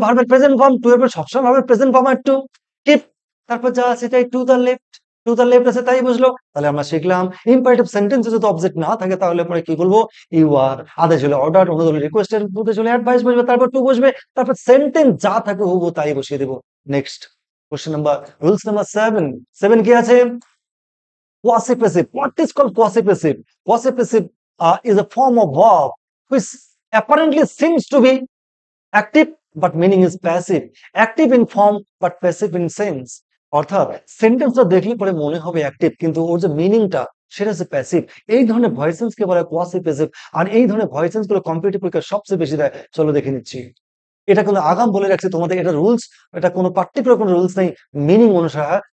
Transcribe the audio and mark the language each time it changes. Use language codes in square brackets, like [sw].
[bn] ভার্বের present form, two এর পরে সবসময় ভার্বের প্রেজেন্ট ফর্ম আর টু, কিপ, তারপর যা আছে তাই to the left, to the left আছে তাই বুঝলো। তাহলে আমরা শিখলাম ইম্পারেটিভ সেন্টেন্সে যদি অবজেক্ট না থাকে তাহলে পরে কি বলবো? ইউ আর, আদেশ হলে অর্ডার, অনুরোধ হলে রিকোয়েস্টেড, উপদেশ হলে অ্যাডভাইস বসবে, তারপর টু বসবে, তারপর সেন্টেন্স যা থাকে হুবহু তাই বসিয়ে দেবো। Next question number, rules number 7, 7 কি আছে? [en] Quasi passive. What is called quasi passive? Quasi passive is a form of verb which apparently seems to be active but meaning is passive. Active in form but passive in sense. [bn] অর্থাৎ সেন্টেন্সটা দেখলে পরে মনে হবে active কিন্তু ওর যে মিনিংটা সেটা হচ্ছে প্যাসিভ। এই ধরনের ভয়েসেন্স কে বলা হয় কোয়াসি প্যাসিভ। আর এই ধরনের ভয়েসেন্স গুলো কম্পিটিটিভ পরীক্ষায় সবচেয়ে বেশি দেয়। চলো দেখে নিচ্ছি। এটা কিন্তু আগাম বলে রাখছি তোমাদের, এটা রুলস, এটা কোনো পার্টিকুলার কোনো রুলস নেই, মিনিং অনুসারে হয়।